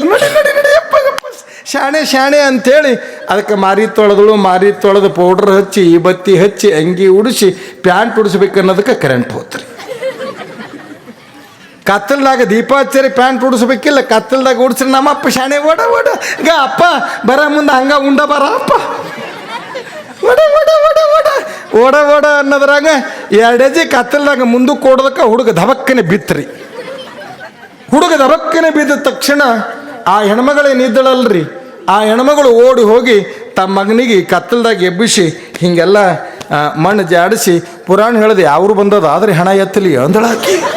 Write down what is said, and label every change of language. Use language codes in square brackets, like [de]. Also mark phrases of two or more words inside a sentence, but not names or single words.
[kn] ನೋಡಿ ನೋಡಿ ನೋಡಿ ಯಪ್ಪ ಯಪ್ಪ ಶಾಣೆ ಶಾಣೆ ಅಂಥೇಳಿ ಅದಕ್ಕೆ ಮಾರಿ ತೊಳೆದು ಪೌಡ್ರ್ ಹಚ್ಚಿ, ಬತ್ತಿ ಹಚ್ಚಿ, ಅಂಗಿ ಉಡಿಸಿ, ಪ್ಯಾಂಟ್ ಉಡಿಸ್ಬೇಕು ಅನ್ನೋದಕ್ಕೆ ಕರೆಂಟ್ ಹೋತ್ರಿ. ಕತ್ತಲ್ದಾಗ ದೀಪ ಹಚ್ಚರಿ ಪ್ಯಾಂಟ್ ಉಡಿಸ್ಬೇಕಿಲ್ಲ, ಕತ್ತಲ್ದಾಗ ಉಡಿಸ್ರಿ ನಮ್ಮಪ್ಪ ಶಾಣೆ ಓಡ ಓಡ ಗ ಅಪ್ಪ ಬರ ಮುಂದೆ ಹಂಗ ಉಂಡ ಬರ ಅಪ್ಪ ಓಡ ಓಡ ಓಡ ಓಡ ಓಡ ಓಡ ಅನ್ನೋದ್ರಾಗ 2 ಹೆಜ್ಜೆ ಕತ್ತಲ್ದಾಗ ಮುಂದಕ್ಕೆ ಓಡೋದಕ್ಕೆ ಹುಡುಗ ಧಬಕ್ಕನೆ ಬಿತ್ರಿ. ಹುಡುಗ ಧಬಕ್ಕನೆ ಬಿದ್ದ ತಕ್ಷಣ ಆ ಹೆಣ್ಮಗಳೇನಿದ್ದಳಲ್ರಿ, ಆ ಹೆಣ್ಮಗಳು ಓಡಿ ಹೋಗಿ ತಮ್ಮ ಮಗನಿಗೆ ಕತ್ತಲ್ದಾಗ ಎಬ್ಬಿಸಿ ಹಿಂಗೆಲ್ಲ ಮಣ್ಣು ಜಾಡಿಸಿ ಪುರಾಣ ಹೇಳಿದೆ ಯಾವ್ರು ಬಂದದ ಆದರೆ ಹಣ ಎತ್ತಲಿ ಅಂದಳಾಕಿ.